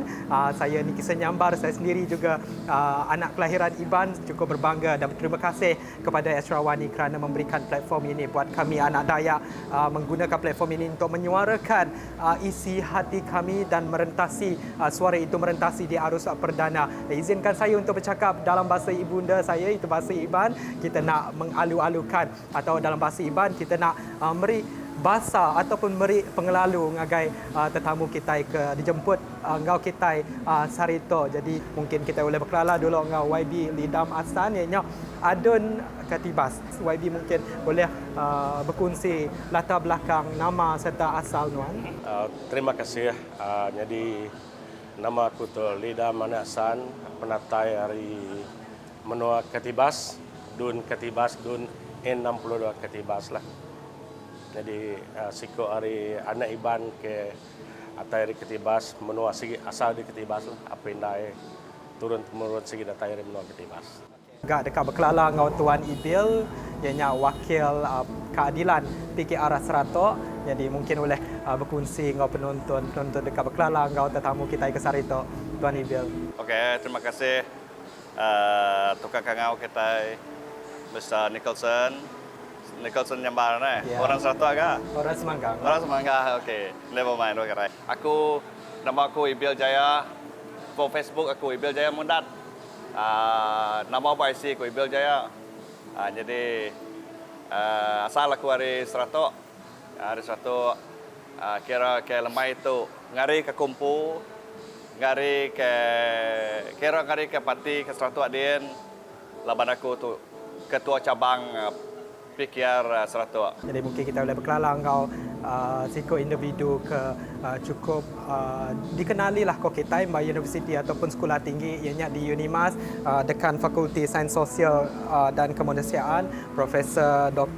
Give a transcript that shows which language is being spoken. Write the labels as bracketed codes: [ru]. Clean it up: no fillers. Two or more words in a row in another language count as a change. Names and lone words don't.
[ms] Saya Niki Senyambar, saya sendiri juga anak kelahiran Iban, cukup berbangga dan berterima kasih kepada Asrawani kerana memberikan platform ini buat kami anak Dayak, menggunakan platform ini untuk menyuarakan isi hati kami dan merentasi suara itu merentasi di arus perdana. Izinkan saya untuk bercakap dalam bahasa ibunda saya, itu bahasa Iban. Kita nak mengalu-alukan atau dalam bahasa Iban kita nak beri bahasa ataupun [iba] beri pengelalu ngagai tetamu kita ke dijemput ngau kita [ms] Sarito. Jadi mungkin kita boleh berkelala dulu ngau YB Lidam Asan ianya Adun Katibas. YB mungkin boleh berkongsi latar belakang nama serta asal nuan. Terima kasih. [iba] Jadi nama aku tu Lidam Asan, penatai hari menua Katibas. Dun Katibas, Dun N62 Katibas lah. Jadi siko hari anak Iban ke atai dari Katibas, menua sigi asal di Katibas lah. Apa indai turun temurun sigi datai dari menua Katibas. Agak dekat berkelala ngau Tuan Ibil, ianya wakil keadilan PKR Seratok. [ms] Jadi mungkin boleh berkongsi ngau penonton dekat berkelala ngau tetamu kita ke Sarito, Tuan Ibil. Okey, terima kasih tukang kangau kita Mr. Nicholson Nyambar ni. [en] Yeah. [ms] Orang Sarawak ke? Orang Semanggang. Orang Semangga. Okey. [en] Never mind. [ms] Okay. Nama aku Ibil Jaya. [iba] For Facebook aku Ibil Jaya Mundat. Nama IC aku Ibil Jaya. Jadi asal aku dari Sarawak. Dari Sarawak kira ke lemai itu ngari ke kumpu, ngari ke parti ke Sarawak Dien. Laban aku tu ketua cabang PKR Sarawak. Jadi mungkin kita boleh berkelala engkau siko individu ke cukup dikenali lah kau kita by universiti ataupun sekolah tinggi ianya di Unimas, dekan Fakulti Sains Sosial dan Kemanusiaan Profesor Dr.